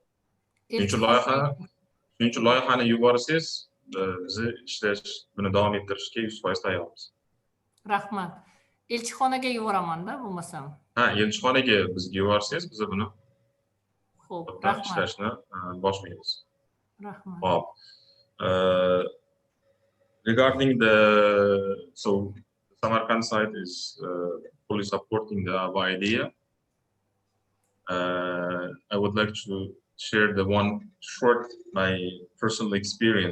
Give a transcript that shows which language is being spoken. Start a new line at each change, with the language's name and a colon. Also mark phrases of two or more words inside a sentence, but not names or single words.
Uzbek: Shuning uchun loyihani yuborsangiz, biz ishlash, buni davom ettirishga 100% tayyormiz. Rahmat. Elchixonaga yuboraman-da, bo'lmasam. Ha, elchixonaga bizga yuborsangiz, biz buni Xo'p, rahmat. ishlashni boshlaymiz. Rahmat. Hop.
English: Regarding the Samarkand side is fully supporting our idea. I would like to share the one short my personal experience.